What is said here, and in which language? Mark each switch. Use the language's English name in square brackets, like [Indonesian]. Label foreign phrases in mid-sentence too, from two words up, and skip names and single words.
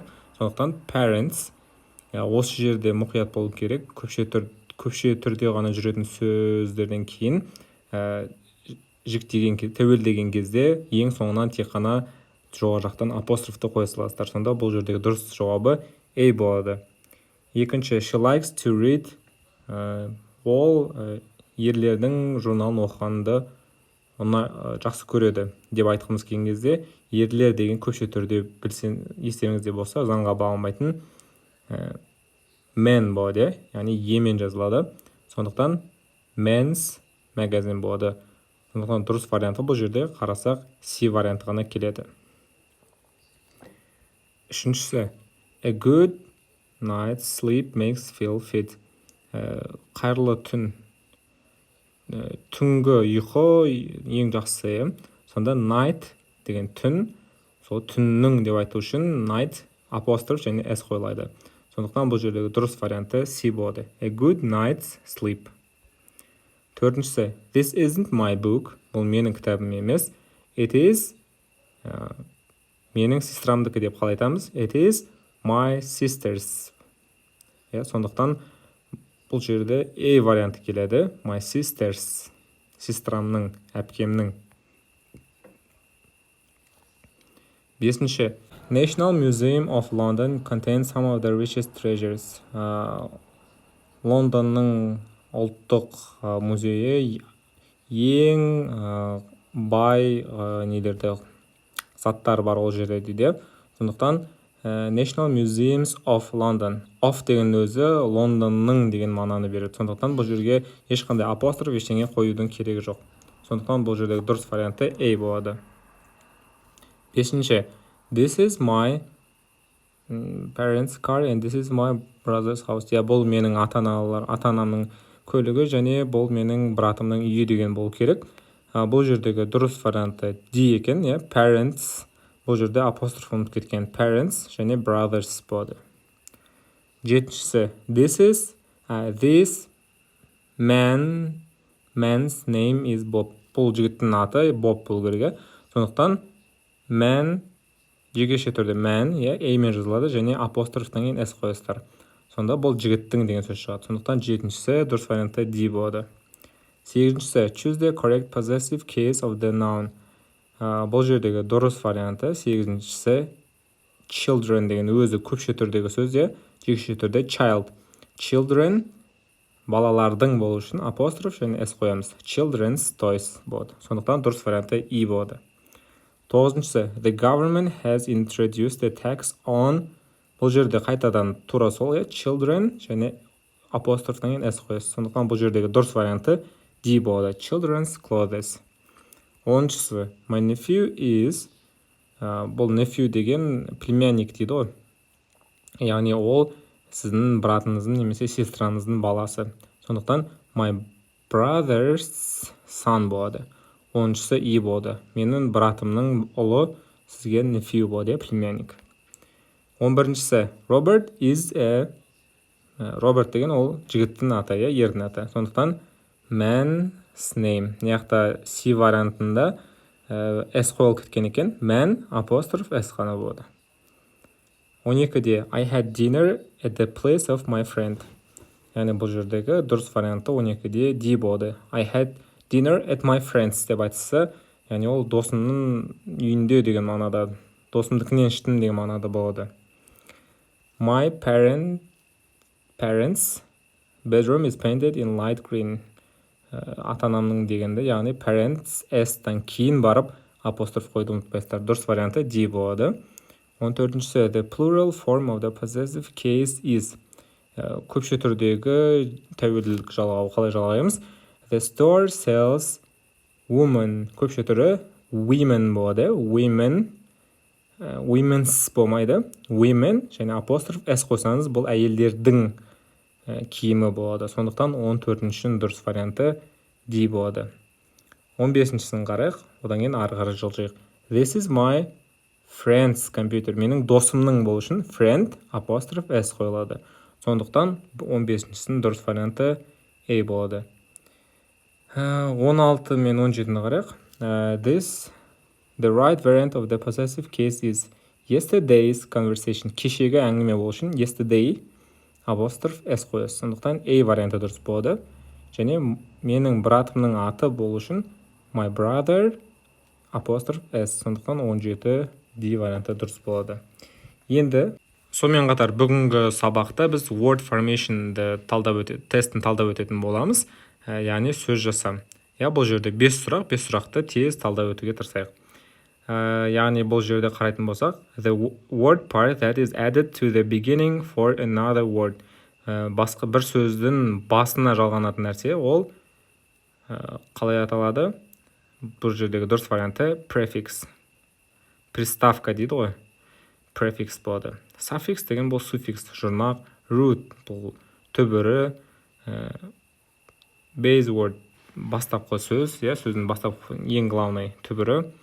[Kazakh] Сондықтан parents осы жерде мұқият болу керек. Көпше түрде ғана жүретін сөздерден кейін тәуелдеген кезде ең соңынан тек қана жоғары жақтан апострофты қоя саласыздар. Сонда бұл жердегі дұрыс жауабы A болады. Екінші, [English] she likes to read. [Kazakh] Ол ерлердің журналын оқығанды жақсы көреді деп айтқымыз келген кезде, ерлер деген көпше түрде естеріңізде болса, заңға бағынбайтын men болады, яғни емен жазылады. Сондықтан [English] men's magazine [Kazakh] болады. Сондықтан дұрыс варианты бұл жерде қарасақ C варианты ғана келеді. Үшіншісі, [English] a good night's sleep makes feel fit. [Kazakh] Қайырлы түн, түнгі ұйқы ең жақсы. Сонда night деген түн, сол түннің деп айту үшін night апостроф және s қойылады. Сондықтан бұл жердегі дұрыс варианты C болады. [English] A good night's sleep. Төртіншісі, this isn't my book. [Kazakh] Бұл менің кітабым емес. [English] It is [Kazakh] менің сестрамдікі деп қалай айтамыз? [English] It is my sister's. [Kazakh] Сондықтан бұл жерде A варианты келеді. [English] My sister's. [Kazakh] Сестрамның, әпкемнің. Бесінші. [English] National Museum of London contains some of the richest treasures. [Kazakh] Лондонның ұлттық музейі ең бай заттар бар ол жерде дейді. Сондықтан National Museums of London. Of деген өзі Лондонның деген мағынаны береді. Сондықтан бұл жерге ешқандай апостроф ештеңе қоюдың керегі жоқ. Сондықтан бұл жердегі дұрыс варианты A болады. Бесінші. [English] This is my parents' car and this is my brother's house. [Kazakh] Бұл менің ата-анамның көлігі және бұл менің братымның үйі деген болу керек. Бұл жердегі дұрыс варианты D екен. Parents. Бұл жерде апостроф ұмытып кеткен. Parents және brothers болады. Жетіншісі. [English] This man's name is Bob. [Kazakh] Бұл жігіттің аты Bob болу керек. Сондықтан man жекеше түрде man, A мен жазылады және апострофтан кейін S қойасыздар. Сонда бұл жігіттің деген сөз шығады. Сондықтан жетіншісі дұрыс варианты D болады. Сегізіншісі, [English] choose the correct possessive case of the noun. [Kazakh] Бұл жердегі дұрыс варианты сегізіншісі children деген өзі көпше түрдегі сөз, жекеше түрде child. Children балалардың болу үшін апостроф және S қоямыз. [English] Children's toys болады. [Kazakh] Сондықтан дұрыс варианты E болады. Тоғызыншысы, [English] the government has introduced a tax on. [Kazakh] Бұл жерде қайтадан тура сол, children және апострофтан кейін S қоясыз. Сондықтан бұл жердегі дұрыс варианты D болады. [English] Children's clothes. Оныншысы, my nephew is. [Kazakh] Бұл nephew деген племянник дейді ғой. Яғни ол сіздің братыңыздың немесе сестраңыздың баласы. Сондықтан [English] my brother's son [Kazakh] болады. Оныншысы E болады. Менің братымның ұлы сізге nephew болады, племянник. 11-шісі, [English] Robert is a. [Kazakh] Роберт деген ол жігіттің аты, ердің аты. [English] Сондықтан man's name. [Kazakh] Яқта C вариантында S қойылып кеткен екен. Man апостроф S қана болады. [English] 12-де I had dinner at the place of my friend. [Kazakh] Яғни бұл жердегі дұрыс варианты 12-де D болады. [English] I had dinner at my friends [Kazakh] деп айтса, яғни ол досымның үйінде деген мағынада, досымдікінен іштім деген мағынада болады. [English] My parents' bedroom is painted in light green. [Kazakh] Ата-анамның дегенде, яғни parents S-тан кейін барып апостроф қойды ұмытпайсыздар. Дұрыс варианты D болады. 14-шісі, [English] the plural form of the possessive case is. [Kazakh] көпше түрдегі тәуелділік жалғау қалай жалғаймыз? [English] The store sells woman. [Kazakh] Көпше түрі women болады. Women's болмайды. Women және апостроф s қойсаңыз, бұл әйелдердің киімі болады. Сондықтан 14-шінің дұрыс варианты D болады. 15-шісін қарайық, одан кейін ары қарай жылжайық. [English] This is my friend's computer. [Kazakh] Менің досымның болу үшін friend апостроф s қойылады. Сондықтан 15-шісінің дұрыс варианты A болады. 16 мен 17-ні қарайық. [English] The right variant of the possessive case is yesterday's conversation. [Kazakh] Кешегі әңгіме болу үшін yesterday апостроф s қоясыз. Сондықтан A варианты дұрыс болады. Және менің братымның аты болу үшін [English] my brother [Kazakh] апостроф s. Сондықтан 17 D варианты дұрыс болады. Енді сонымен қатар бүгінгі сабақта біз [English] word formation- [Kazakh] ды тестін талдап өтетін боламыз. Яғни сөз жасам. Бұл жерде 5 сұрақ, 5 сұрақты тез талдап өтуге тырысайық. Яғни бұл жерде қарайтын болсақ, the word part that is added to the beginning for another word. Басқа бір сөздің басына жалғанатын нәрсе, ол қалай аталады? Бұл жердегі дұрыс варианты prefix. Приставка дейді ғой. Prefix болады. Suffix деген бұл суффикс, жұрнақ. Root бұл түбірі. [English] Base word [Kazakh] бастапқы сөз, сөздің бастапқы ең главный түбірі.